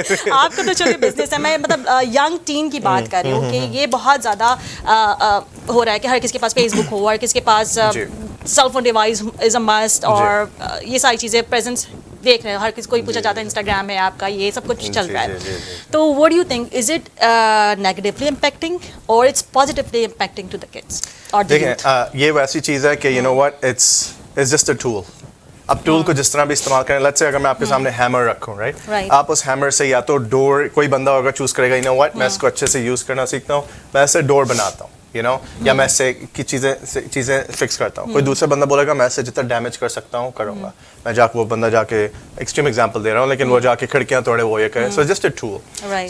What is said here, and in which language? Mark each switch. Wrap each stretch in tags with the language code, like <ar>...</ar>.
<ur>آپ کا تو چلیے بزنس ہے, میں مطلب ینگ ٹین کی بات کر رہی ہوں کہ یہ بہت زیادہ ہو رہا ہے کہ ہر کسی کے پاس فیس بک ہو, کس کے پاس cell phone device</ur> <en>is a must,</en> <ur>اور یہ ساری چیزیں پریزنس دیکھ رہے ہیں ہر کسی کوئی پوچھا جاتا ہے انسٹاگرام ہے آپ کا, یہ سب کچھ چل رہا ہے.</ur> <en>تو what do you think, is it negatively impacting or it's positively impacting to the kids or the youth?</en> <ur>دیکھیں یہ ویسی چیز ہے کہ</ur> <en>you know what, it's just a tool.</en> <ur>اب ٹول کو جس طرح بھی استعمال کریں, لیٹس سے اگر میں آپ کے سامنے ہیمر رکھوں, رائٹ, آپ اس ہیمر سے یا تو ڈور, کوئی بندہ ہوگا چوز کرے گا,</ur> <en>you know what,</en> <ur>میں اس کو اچھے سے یوز کرنا سیکھتا ہوں, میں اس سے ڈور بناتا ہوں, you know, یا میں اس سے چیزیں فکس کرتا ہوں. کوئی دوسرا بندہ بولے گا میں اس سے جتنا ڈیمیج کر سکتا ہوں کروں گا. میں جا کے وہ بندہ جا کے ایکسٹریم ایگزامپل دے رہا ہوں, لیکن وہ جا کے کھڑکیاں توڑے, وہ یہ کرے.</ur> <en>So just a tool.</en>